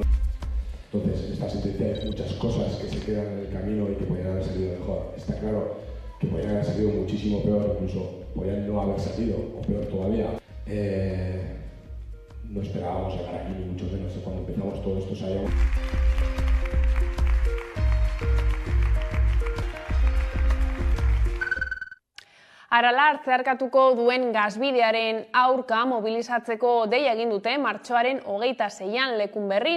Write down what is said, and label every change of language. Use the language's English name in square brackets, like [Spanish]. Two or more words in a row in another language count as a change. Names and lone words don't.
[Spanish] Entonces, en esta sentencia hay muchas cosas que se quedan en el camino y que podrían haber salido mejor. Está claro que podrían haber salido muchísimo peor, incluso podrían no haber salido, o peor todavía. No esperábamos llegar aquí, ni mucho menos, cuando empezamos todo esto sabíamos. [Basque] Aralar zeharkatuko duen gasbidearen aurka mobilizatzeko deia egin dute martxoaren 26an Lekunberrin.